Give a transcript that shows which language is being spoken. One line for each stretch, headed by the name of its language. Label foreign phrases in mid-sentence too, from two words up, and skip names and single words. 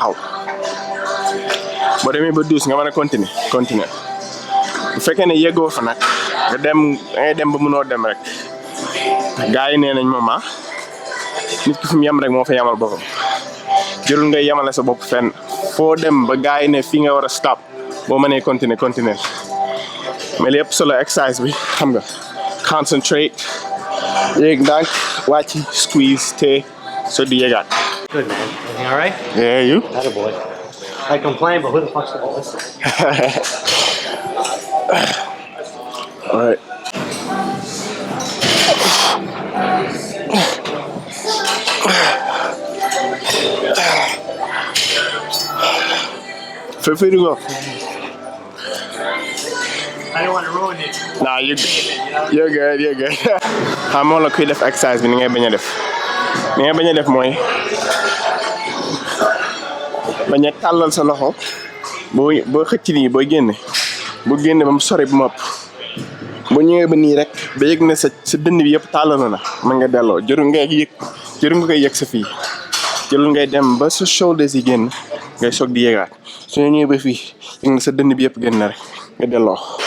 Wolof: taxaw boo demee ba 12 nga mën a continuer bu fekkee ne yeggoo fa nag nga dem dangay dem ba mënoo dem rek gars yi nee nañ moom nit ki fi mu yem rek moo fa yamal boppam jërul ngay yemale sa bopp fenn foo dem ba gars yi ne fii nga war a stop boo mënee continuer mais li ëpp solo exercice bi xam nga concentrate yéeg ndànk wàcc squeeze te so di yéegaat.
English: Good, man. Everything all right? Yeah, you? Atta boy. I complain, but who the fuck's gonna listen? All right. Feel free to go. I don't want to ruin it. Nah, you're good.
Wolof: Xamoo la kuy def exercise bi ni ngay bañ a def. Ni ngay bañ a def mooy bañ a tàllal sa loxo boo xëcc nii boo génne ba mu sori bu ma ëpp boo ñëwee ba nii rek ba yëg ne sa dënn bi yëpp tàllal na mën nga delloo jërul nga koy yëg sa fii jërul ngay dem ba sa shoulders yi génn ngay soog di yéegaat su ñëwee ba fii yëg ne sa dënn bi yëpp génn na rek nga delloo